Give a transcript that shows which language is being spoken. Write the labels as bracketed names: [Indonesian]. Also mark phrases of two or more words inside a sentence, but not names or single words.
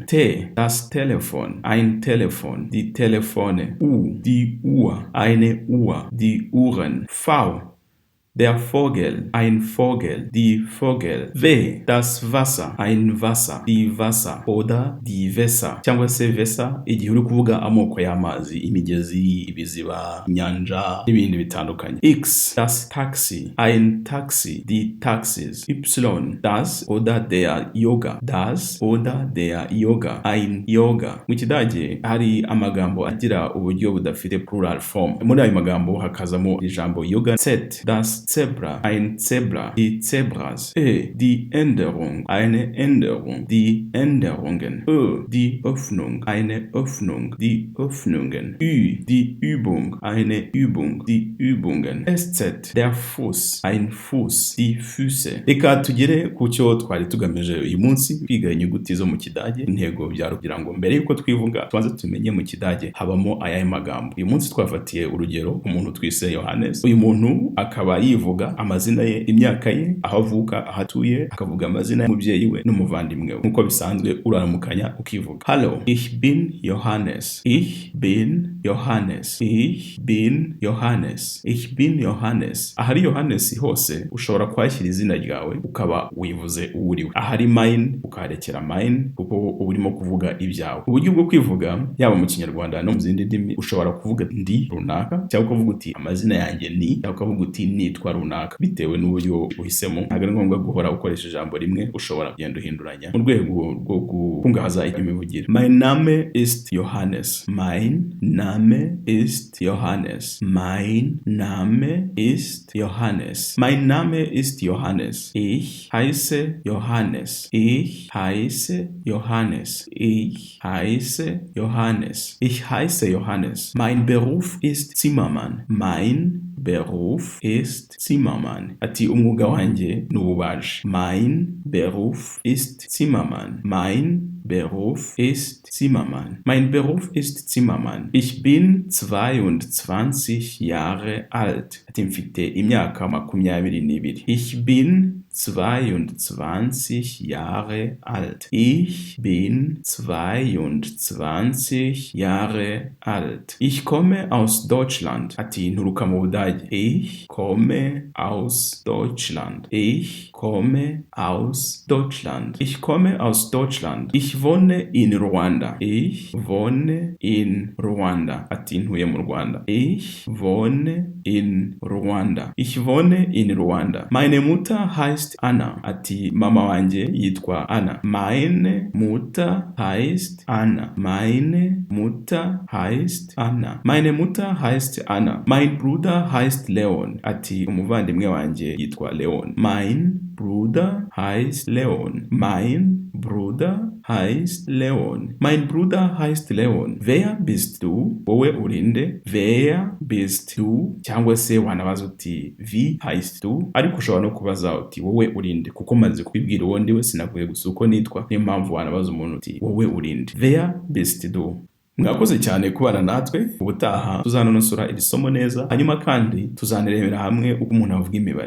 [German] T, das Telefon, ein Telefon, die Telefone. U, die Uhr, eine Uhr, die Uhren. V, der Vogel, ein Vogel, die Vogel. W, das Wasser, ein Wasser, die Wasser oder die Wässer. [Kinyarwanda] Cyangwa se Wässer igihe uri kuvuga amoko y'amazi, imigezi, ibiziba, inyanja n'ibindi bitandukanye. [German] X, das Taxi, ein Taxi, die Taxis. Y, das oder der Yoga, das oder der Yoga, ein Yoga. [Kinyarwanda] Mu Kidage hari amagambo agira uburyo budafite [English] plural form. [Kinyarwanda] Muri ayo magambo hakazamo ijambo yoga. [German] Z, das Zebra, ein Zebra, die Zebras. E, die Änderung, eine Änderung, die Änderungen. Ö, die Öffnung, eine Öffnung, die Öffnungen. Ü, die Übung, eine Übung, die Übungen. SZ, der Fuß, ein Fuß, die Füße. [Kinyarwanda] Reka tugere ku cyo twari tugamije uyu munsi, kwiga inyuguti zo mu Kidage. Intego byari kugira ngo mbere yuko twivuga tubanze tumenye mu Kidage habamo ayahe magambo. Uyu munsi twafatiye urugero umuntu twise Johannes. Uyu muntu akaba yivuga amazina ye, imyaka ye, aho avuka, aho atuye, akavuga amazina y'umubyeyi we n'umuvandimwe we. Nkuko bisanzwe uraramukanya ukivuga. [German] Hallo, ich bin Johannes. Ich bin Johannes. Ich bin Johannes. Ich bin Johannes. [Kinyarwanda] Ahari Johannes hose ushobora kwashyira izina ryawe ukaba wivuze uwuriwe. Ahari mine ukarekera mine kuko urimo kuvuga ibyawe. Uburyo bwo kwivuga yaba mu Kinyarwanda no mu zindi ndimi ushobora kuvuga ndi runaka cyangwa kuvuga uti amazina yanjye ni, cyangwa kuvuga uti nitwa runaka bitewe n'uburyo uhisemo. Ntabwo ari ngombwa guhora ukoresha ijambo rimwe, ushobora kugenda uhinduranya mu rwego rwo gukungahaza imivugire. [German] Mein Name ist Johannes. Mein Name ist Johannes. Mein Name ist Johannes. Mein Name ist Johannes. Ich heiße Johannes. Ich heiße Johannes. Ich heiße Johannes. Ich heiße Johannes. Mein Beruf ist Zimmermann. Mein Beruf ist Zimmermann. [Kinyarwanda] Ati umwuga wanjye n'ububaji. [German] Mein Beruf ist Zimmermann. Mein Beruf ist Zimmermann. Mein Beruf ist Zimmermann. Ich bin 22 Jahre alt. [Kinyarwanda] Ati mfite imyaka 22. [German] Ich bin 22 Jahre alt. Ich bin 22 Jahre alt. Ich komme aus Deutschland. [Kinyarwanda] Ati nturuka mu Budage. [German] Ich komme aus Deutschland. Ich komme aus Deutschland. Ich komme aus Deutschland. Ich wohne in Ruanda. Ich wohne in Ruanda. [Kinyarwanda] Ati ntuye mu Rwanda. [German] Ich wohne in Ruanda. Ich wohne in Ruanda. Meine Mutter heißt Anna. [Kinyarwanda] Ati mama wanje yitwa Anna. [German] Meine Mutter heißt Anna. Meine Mutter heißt Anna. Meine Mutter heißt Anna. Mein Bruder heißt Leon. [Kinyarwanda] Ati umuvandimwe wanje yitwa Leon. [German] Mein Bruder heißt Leon. Mein Bruder heißt Leon. Mein Bruder heißt Leon. Wer bist du? [Kinyarwanda] Wowe urinde? [German] Wer bist du? [Kinyarwanda] Cyangwa se wanabaza uti [German] wie heißt du? [Kinyarwanda] Ariko ushobora no kubaza uti wowe urinde kuko maze kubibwira uwo ndiwe sinavuye gusa uko nitwa. Niyo mpamvu wanabaza umuntu uti wowe urinde. [German] Wer bist du? [Kinyarwanda] Mwakoze cyane kubana natwe. Ubutaha tuzanonosora iri somo neza, hanyuma kandi tuzanerebera hamwe uko umuntu avuga imibare.